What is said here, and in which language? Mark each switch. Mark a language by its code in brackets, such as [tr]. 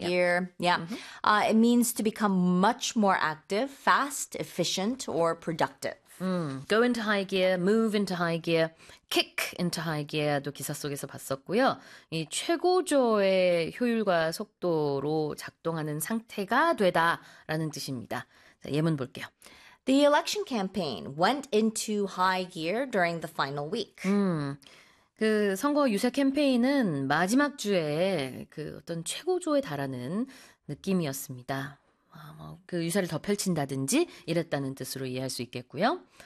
[en] gear. Yeah. It means to become much more active, fast, efficient, or productive. Go into high gear, move into high gear, kick into high gear도 [ko] 기사 속에서 봤었고요. 이 최고조의 효율과 속도로 작동하는 상태가 되다라는 뜻입니다. 자, 예문 볼게요. [en] The election campaign went into high gear during the final week. [ko] 그 선거 유세 캠페인은 마지막 주에 그 어떤 최고조에 달하는 느낌이었습니다. 그 유세를 더 펼친다든지 이랬다는 뜻으로 이해할 수 있겠고요.